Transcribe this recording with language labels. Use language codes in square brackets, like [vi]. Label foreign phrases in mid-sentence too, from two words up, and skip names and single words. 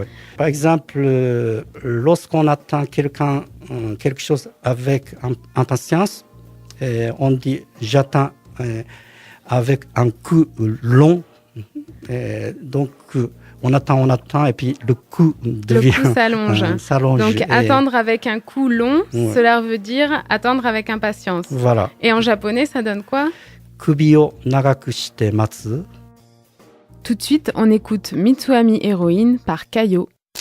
[fr] Par exemple, lorsqu'on attend quelque chose avec impatience, on dit « j'attends » avec un coup long. Donc, on attend, et puis le coup devient... Le coup s'allonge. Donc, attendre avec un coup long, ouais. Cela veut dire attendre avec impatience. Voilà. Et en japonais, ça donne quoi ? [ja] 首を長くして待つ. [fr] Tout de suite, on écoute Mitsuami Héroïne par Kayo.